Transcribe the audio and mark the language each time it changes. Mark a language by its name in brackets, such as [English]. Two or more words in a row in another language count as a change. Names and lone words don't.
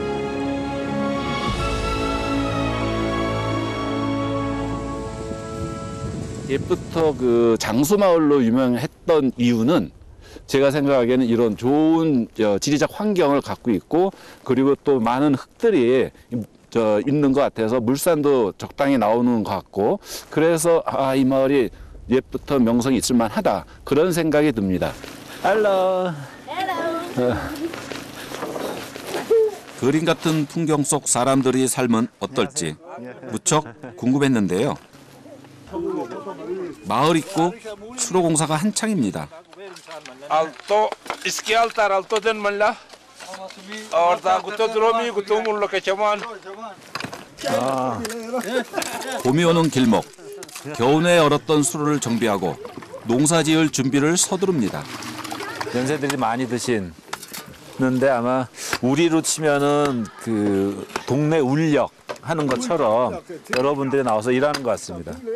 [Korean] 옛부터 그 장수마을로 유명했던 이유는 제가 생각하기에는 이런 좋은 지리적 환경을 갖고 있고, 그리고 또 많은 흙들이 있는 것 같아서 물산도 적당히 나오는 것 같고, 그래서 이 마을이 옛부터 명성이 있을 만하다, 그런 생각이 듭니다. Hello. 그림 같은 풍경 속 사람들의 삶은 어떨지 무척 궁금했는데요. 마을 입구 수로 공사가 한창입니다. Alto, iski altar, alto den malla. Orda guto dromi, guto mullo kechaman. 봄이 오는 길목, 겨우내 얼었던 수로를 정비하고 농사지을 준비를 서두릅니다. 연세들이 많이 드시는데 아마 우리로 치면은 그 동네 울력 하는 것처럼 여러분들이 나와서 일하는 것 같습니다.